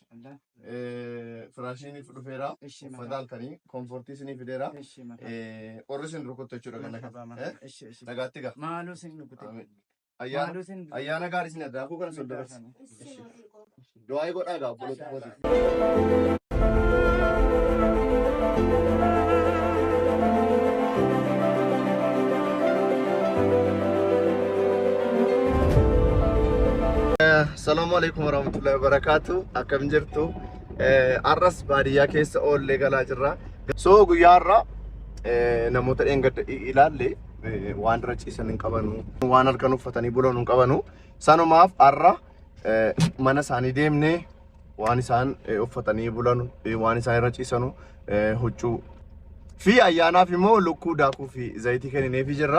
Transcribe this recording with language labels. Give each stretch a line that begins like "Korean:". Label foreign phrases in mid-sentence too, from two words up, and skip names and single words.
Oromo: Firaashiin dhufeera. Uffata halkanii komfortii isinii fideera. Qorri isin rukuttu jechuudha kan akka. Nagaatti gaa. Maaloo isin rukute. Ayyaana gaarii isin adda daakuu kana soldabarsi. Du'aa godhaa gaa obboloota kooti.
Arabic: Assalamualaikum warahmatullahi wabarakatuh.
Oromo: Akkam jirtu? Arras baadiyyaa keessa oollee galaa jirra. So guyyaarra namoota dheengadda ilaalle waan irra ciisan hin qabanu, waan halkan uffatanii bulan hin qabanu. Sanumaaf arra mana isaanii deemnee waan isaan uffatanii bulan, waan isaan irra ciisanu huccuu fi ayyaanaaf immoo lukkuu daakuu fi zayitii kennineefii jirra.